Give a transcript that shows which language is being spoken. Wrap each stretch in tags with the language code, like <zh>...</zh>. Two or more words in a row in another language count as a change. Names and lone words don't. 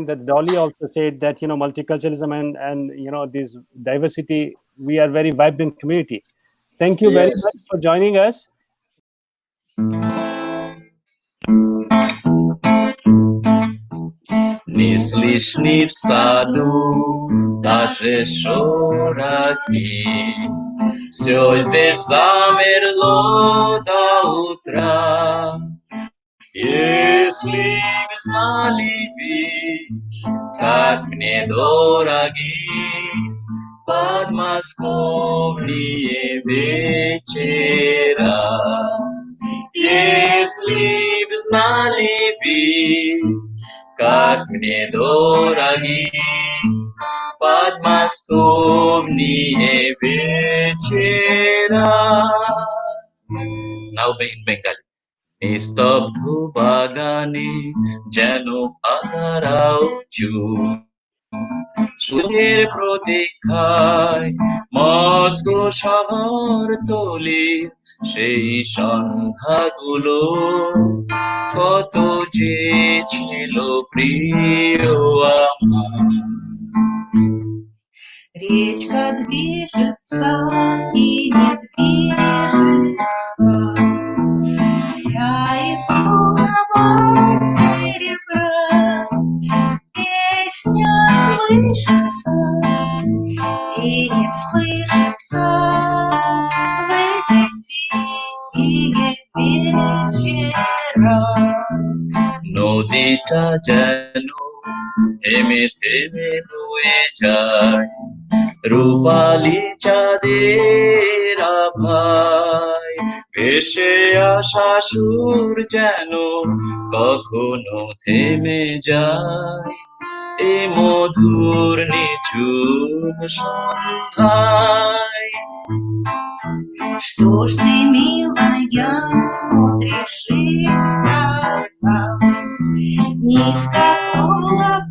<en>That Dolly also said that, you know, multiculturalism and you know, this diversity, we are very vibrant community. Thank you very much for joining us.</en> <ru>Не слышны в саду, даже шорохи, все здесь замерло до утра. Если б знали вы, как мне дороги подмосковные вечера. Если б знали вы, как мне дороги подмосковные вечера.</ru> <en>Now in Bengali.</en> <bn>নিস্তব্ধ বাগানে যেন পাতারাও চুপ সুখের প্রতীক্ষায় মস্কো শহর তলি সেই সন্ধ্যাগুলো কত যে ছিল প্রিয় আমার</bn> <ru>Речка движется и не движется, вся из полного серебра. Песня слышится и не слышится в эти тихие вечера.</ru> <bn>নদীটা যেন থেমে থেমে বয়ে যায় রূপালি চাঁদের আভায় ভেসে আসা সুর যেন কখনো থেমে যায় এ মধুর নিঝুম সন্ধ্যায়</bn> <ru>Что ж ты, милая, смотришь из глаза? Низко</ru>